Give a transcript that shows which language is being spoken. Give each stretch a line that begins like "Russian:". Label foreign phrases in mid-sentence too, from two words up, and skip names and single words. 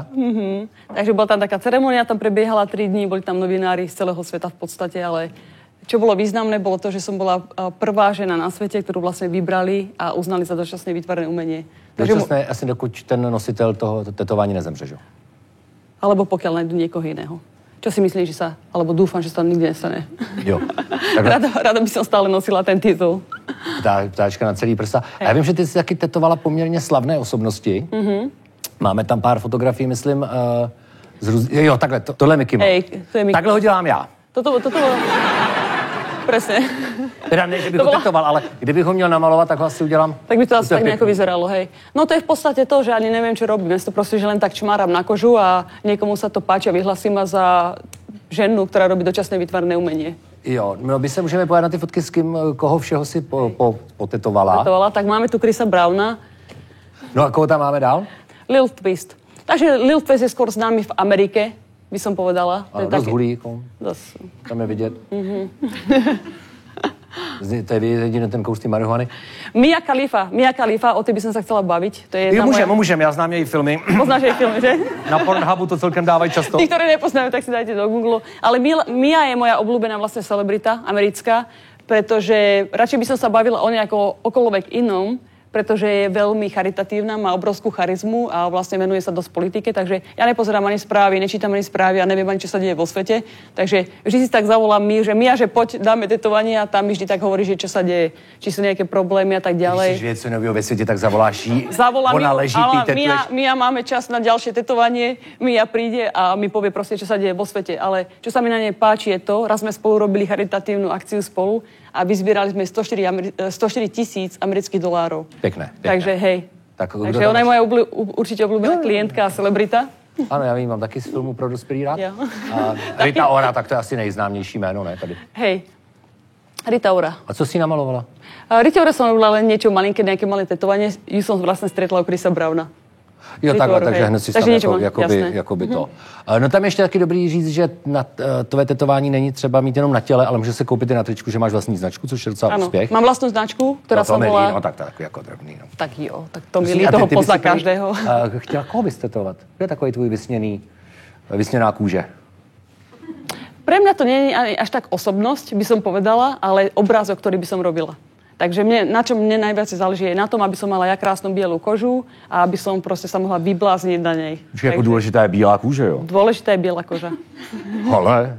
Slovak: Takže bola tam taká ceremonia, tam prebiehala 3 dní, boli tam novinári z celého sveta v podstate, ale... Čo bolo významné, bolo to, že som bola prvá žena na svete, ktorú vlastne vybrali a uznali za dočasné výtvarné umenie.
Czech: Dočasné asi dokud ten nositel toho tetování nezemře, že?
Slovak: Alebo pokiaľ nájdu niekoho iného. Čo si myslím, že sa, alebo dúfam, že sa to nikdy nestane.
Czech: Jo.
Slovak: Rada by som stále nosila ten titul.
Czech: Ptáčka na celý prsa. A já vím, že ty jsi taky tetovala poměrně slavné osobnosti. Máme tam pár fotografií, myslím, jo, takhle, tohle je Mickey Mouse. Takhle ho dělám já.
Slovak: Toto presne.
Czech: Teda ne, že bych ho tetoval, ale kdybych ho měl namalovat, tak ho asi udělám.
Slovak: Tak by to asi tak nejako vyzeralo, hej. No to je v podstate to, že ani neviem, čo robím. Ja to proste, že len tak čmáram na kožu a niekomu sa to páči a vyhlasím ma za ženu, ktorá robí dočasné výtvarné umenie.
Czech: Jo, no my se můžeme pojít na ty fotky s kým, koho všeho si potetovala. Tak máme tu Chrisa Browna. No a koho tam máme dál?
Slovak: Lil Twist. Takže Lil Twist je skôr známy v Amerike, by som povedala.
Czech: Dost hulí, tam je vidět. To je jediný ten kous té marihuany.
Slovak: Mia Khalifa, o tej by som sa chcela baviť.
Czech: To je můžem, já znám její filmy.
Slovak: Poznáš jej filmy, že?
Czech: Na Pornhubu to celkem dávají často.
Slovak: Tí, ktorí nepoznajú, tak si dajte do Google. Ale Mia je moja obľúbená vlastne celebrita, americká, pretože radšej by som sa bavila o nej ako okolovek inom, pretože je veľmi charitatívna, má obrovskú charizmu a vlastne venuje sa dosť politike, takže ja nepozerám ani správy, nečítam ani správy a neviem ani, čo sa deje vo svete. Takže vždy si tak zavolám Mia, že poď, dáme tetovanie a tam mi vždy tak hovorí, že čo sa deje, či sú nejaké problémy a tak ďalej.
Czech: Když si něco nového ve světě, tak zavoláš jí. Ona leží, ty tetuješ.
Slovak: Mia, máme čas na ďalšie tetovanie, Mia príde a mi povie proste, čo sa deje vo svete. Ale čo sa mi na nej páči je to, raz sme spolu robili charitatívnu akciu spolu a vyzbierali sme 104 000 amerických dolárov. Pekné. Takže hej. Takže ona je moja určite obľúbená klientka a celebrita.
Czech: Ano, já ji mám taky z filmu pro dospělý rád. Rita Ora, tak to je asi nejznámější jméno, ne, tady.
Slovak: Hej. Rita Ora.
Czech: A co si namalovala?
Slovak: Rita Ora som robila len niečo malinké, nejaké malé tetovanie. Ju som vlastne stretla u Chrisa Browna.
Czech: Jo, takhle, takže hned si tam jakoby to. No tam ještě taky dobrý říct, že na tvé tetování není třeba mít jenom na těle, ale může se koupit i na tričku, že máš vlastní značku, což je docela úspěch. Mám vlastní značku, která se volá... No tak jako drobný. No. Tak jo, tak to milí toho pozná každého. Chtěla koho bys tetovat? Kdo je takový tvůj vysněná kůže?
Slovak: Pre mňa to nie je až tak osobnosť, by som povedala, ale obrázok, ktorý by som robila. Takže na čom mne najviac záleží, je na tom, aby som mala ja krásnu bielú kožu a aby som proste sa mohla vyblázniť na nej.
Czech: Čiže jako důležitá je bílá kůže, jo?
Slovak: Dôležitá je biela koža. Ale?